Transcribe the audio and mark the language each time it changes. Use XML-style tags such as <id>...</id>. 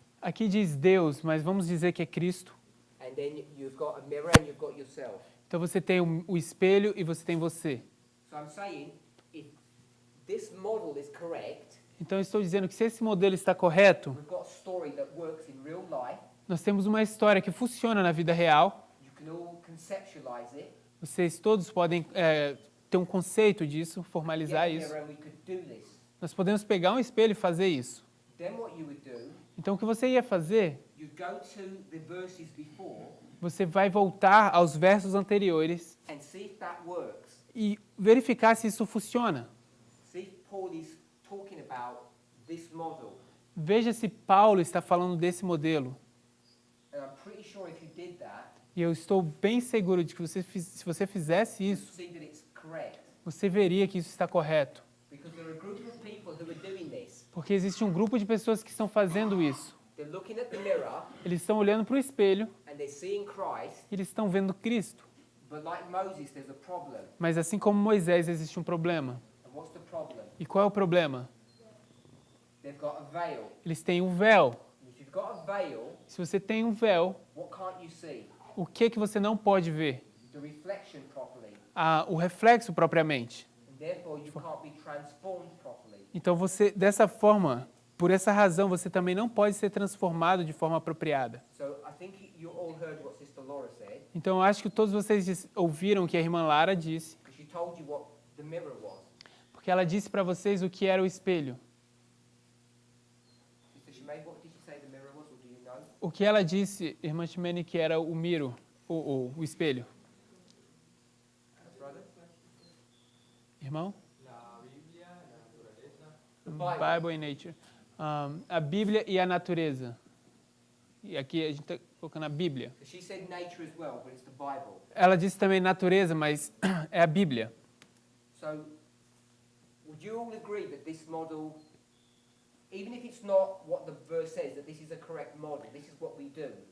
<pt>Aqui diz Deus, mas vamos dizer que é Cristo.</pt> <en>And then you've got a mirror and you've got yourself.</en> <pt>Então, você tem o espelho e você tem você.</pt> <en>So I'm saying, if this model is correct,</en> <pt>Então, eu estou dizendo que se esse modelo está correto,</pt> <en>we've got a story that works in real life.</en> <pt>nós temos uma história que funciona na vida real.</pt> <en>You can all conceptualize it.</en> <pt>Vocês todos podem ter um conceito disso, formalizar</pt> <en>Get a</en> <pt>isso.</pt> <en>mirror and we could do this.</en> <pt>Nós podemos pegar um espelho e fazer isso.</pt> <en>Then what you would do,</en> <pt>Então, o que você ia fazer,</pt> <en>you'd go to the verses before</en> <pt>você vai voltar aos versos anteriores</pt> <en>and see if that works.</en> <pt>e verificar se isso funciona.</pt> <en>See if Paul is talking about this model.</en> <pt>Veja se Paulo está falando desse modelo.</pt> <en>And I'm pretty sure if you did that,</en> <pt>E eu estou bem seguro de que se você fizesse</pt> <en>you'd</en> <pt>isso,</pt> <en>see that it's correct.</en> <pt>você veria que isso está correto.</pt> <en>Because there are a group of people who are doing this.</en> <pt>Porque existe um grupo de pessoas que estão fazendo isso.</pt> <en>They're looking at the mirror</en> <pt>Eles estão olhando para o espelho</pt> <en>and they're seeing Christ,</en> <pt>e eles estão vendo Cristo.</pt> <en>but like Moses, there's a problem.</en> <pt>Mas assim como Moisés, existe um problema.</pt> <en>And what's the problem?</en> <pt>E qual é o problema?</pt> <en>They've got a veil.</en> <pt>Eles têm um véu.</pt> <en>If you've got a veil,</en> <pt>Se você tem um véu,</pt> <en>what can't you see?</en> <pt>o que você não pode ver?</pt> <en>The reflection properly.</en> <pt>O reflexo propriamente.</pt> <en>And therefore you can't be transformed properly.</en> <pt>Então você, dessa forma, por essa razão, você também não pode ser transformado de forma apropriada.</pt> <en>So I think you all heard what Sister Laura said,</en> <pt>Então eu acho que todos vocês ouviram o que a irmã Lara disse,</pt> <en>because she told you what the mirror was.</en> <pt>porque ela disse para vocês o que era o espelho.</pt> <en>Sister Shemaine, what did she say the mirror was, or do you know?</en> <pt>O que ela disse, irmã Ximene, que era o miro, o espelho.</pt> <en>Brother?</en> <pt>Irmão?</pt> <en>The Bible. Bible and Nature.</en> <pt>A Bíblia e a natureza. E aqui a gente está colocando a Bíblia.</pt> <en>She said nature as well, but it's the Bible.</en> <pt>Ela disse também natureza, mas é a Bíblia.</pt> <en>So, would you all agree that this model, even if it's not what the verse says, that this is a correct model, this is what we do?</en>